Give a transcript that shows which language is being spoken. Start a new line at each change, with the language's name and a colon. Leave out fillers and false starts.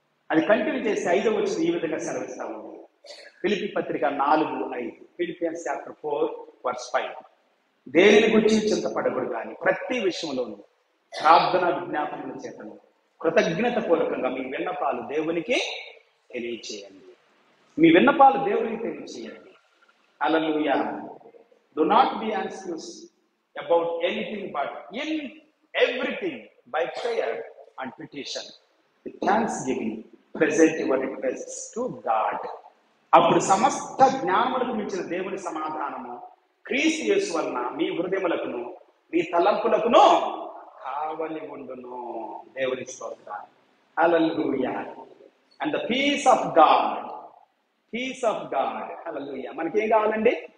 Telugu: అది కంటిన్యూ చేసి 5వ వచనం ఈ విధంగా సెలవిస్తా ఉంది. ఫిలిప్పీ పత్రిక 4:5, ఫిలిపియన్స్ చాప్టర్ 4:5. దేనిని గురించి చింతపడకూడదు కానీ ప్రతి విషయంలోనూ ప్రార్థన విజ్ఞాపనల చేతను కృతజ్ఞత పూర్వకంగా మీ విన్నపాలు దేవునికి తెలియచేయండి. మీ విన్నపాలు దేవునికి తెలియచేయండి. హల్లెలూయా.
English: Do not be anxious about anything, but in everything by prayer and petition with thanksgiving present your requests to God.
Telugu: అప్పుడు సమస్త జ్ఞానములకు మించిన దేవుని సమాధానము క్రీస్తు యేసు వలన మీ హృదయములకును మీ తలంపులకును కావలి ఉండును. దేవుని స్తోత్రం.
English: Hallelujah. And the peace of God, peace of God. Hallelujah.
Telugu: మనకేం కావాలండి?